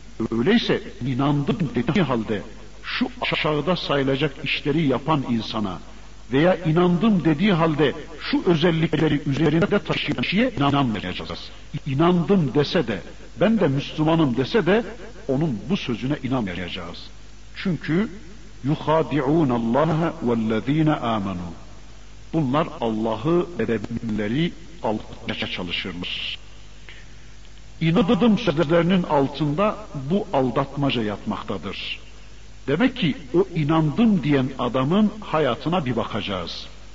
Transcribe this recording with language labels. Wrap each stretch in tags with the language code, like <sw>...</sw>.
<tr>Öyleyse inandım dediği halde şu aşağıda sayılacak işleri yapan insana veya inandım dediği halde şu özellikleri üzerinde taşıyan kişiye inanmayacağız. İnandım dese de, ben de Müslümanım dese de onun bu sözüne inanmayacağız.</tr> <ar>Çünkü يُخَادِعُونَ اللّٰهَ وَالَّذ۪ينَ آمَنُوا.</ar> <tr>Bunlar Allah'ı ve müminleri aldatmaya çalışırmış. İnadıdım sözlerinin altında bu aldatmaca yatmaktadır. Demek ki o inandım diyen adamın hayatına bir bakacağız.</tr>